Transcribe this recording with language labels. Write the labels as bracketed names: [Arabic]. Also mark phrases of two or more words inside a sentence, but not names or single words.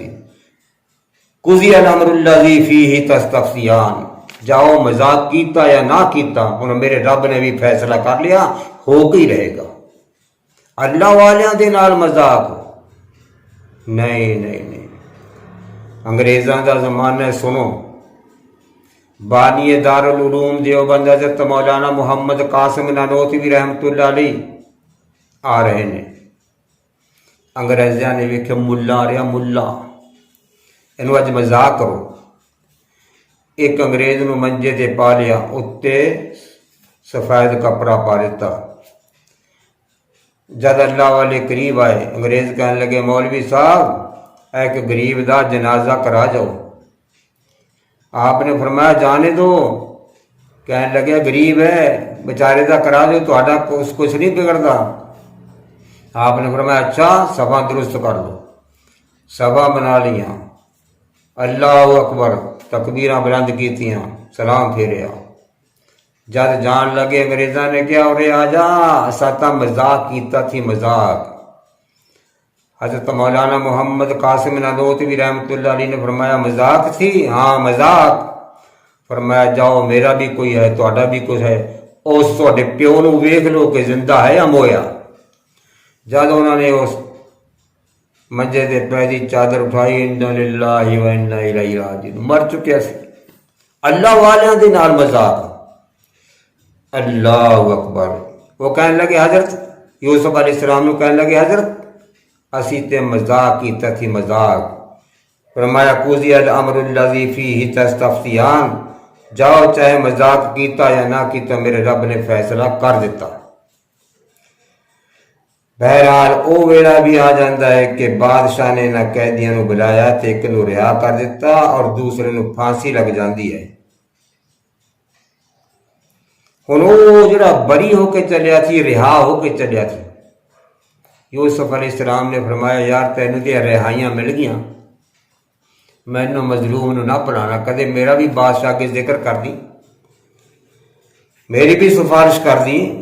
[Arabic] قضي الأمر الذي فيه تستفتيان, [Punjabi] جاؤ مذاق کیتا یا نہ کیتا، ہݨ میرے رب نے بھی فیصلہ کر لیا، ہو ہی رہے گا. اللہ والیاں دے نال مذاق نہیں نہیں نہیں नहीं। انگریزاں دا زمانہ ہے، سنو۔ بانی دارالعلوم دیوبند حضرت مولانا محمد قاسم نانوتوی بھی [Arabic] رحمۃ اللہ علیہ [Punjabi] آ رہے نے. انگریزاں نے ویکھیا ملا آ رہا، ملا اینوں اج مذاق کرو. ایک انگریز نوں منجے تے پا لیا، اتے سفید کپڑا پا دتا. جد اللہ والے قریب آئے، انگریز کہنے لگے مولوی صاحب ایک غریب دا جنازہ کرا جاؤ. [Urdu] آپ نے فرمایا جانے دو. [Punjabi] کہنے لگے غریب ہے بیچارے دا کرا دو، تہاڈا کجھ نہیں بگڑتا. [Urdu] آپ نے فرمایا اچھا سبھا درست کر لو. سبھا بنا لیا, [Arabic] اللہ اکبر [Punjabi] تکبیراں بلند کیتیاں، سلام پھیریا. جد جان لگے انگریزاں نے کیا اورے آ جا، اسا تاں مذاق کیتا تھی مذاق. حضرت مولانا محمد قاسم نانوتوی بھی [Arabic] رحمۃ اللہ علیہ [Punjabi] نے فرمایا مذاق تھی، ہاں مذاق. فرمایا جاؤ میرا بھی کوئی ہے، تہاڈا بھی کجھ ہے، اس تہاڈے پیو نوں ویکھ لو کہ زندہ ہے یا مویا. جد انہوں نے اس منجے دے پئی دی چادر اٹھائی, [Arabic] إنا لله وإنا إليه راجعون, [Punjabi] مر چکیا سی. اللہ والیاں دے نال مذاق, [Arabic] اللہ اکبر. [Punjabi] وہ کہنے لگے حضرت یوسف علیہ السلام نوں کہنے لگے حضرت اسی تے مذاق کیتا تھی مذاق. فرمایا [Arabic] قضي الأمر الذي فيه تستفتيان, [Punjabi] جاؤ چاہے مذاق کیتا یا نہ کیتا میرے رب نے فیصلہ کر دتا. بہرحال وہ ویلا بھی آ جاتا ہے کہ بادشاہ نے نا قیدیوں کو بلایا تو ایک نوں رہا کر دتا اور دوسرے نوں پھانسی لگ جاتی ہے. ہݨ وہ جہڑا بری ہوکے چلیا تھی، رہا ہوکے چلیا تھی, रिहा होके चलिया थी। یوسف علیہ السلام نے فرمایا یار تینوں تے رہائیاں مل گئیاں، مینوں مظلوم نوں نہ بھلانا، کدے میرا بھی بادشاہ اگے ذکر کر دی، میری بھی سفارش کر دی, मेरी भी सिफारिश कर दी।